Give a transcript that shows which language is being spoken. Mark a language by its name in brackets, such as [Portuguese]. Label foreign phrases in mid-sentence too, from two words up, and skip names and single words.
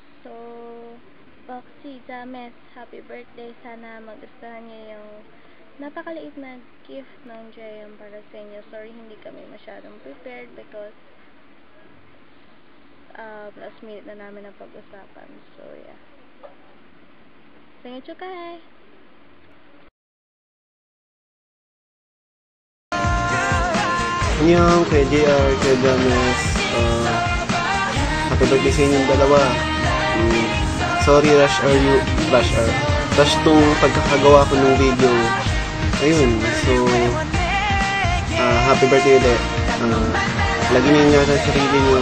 [English] So, Foxy James, happy birthday. [Filipino] Sana magustuhan niyo yung napakaliit na gift ng JM para sa inyo. Sorry, hindi kami masyadong prepared [English] because last minute [Filipino] na namin ang pag-usapan. [English] So, yeah. [Korean] 생일 축하해. Annyeong, [Filipino] kay JR, kay James. [English] Happy birthday [Filipino] sa inyong dalawa. Sorry, rush tong pagkakagawa ko ng video. Ayun, [English] so happy birthday [Filipino] ulit. Lagi na ingatan sa sarili nyo.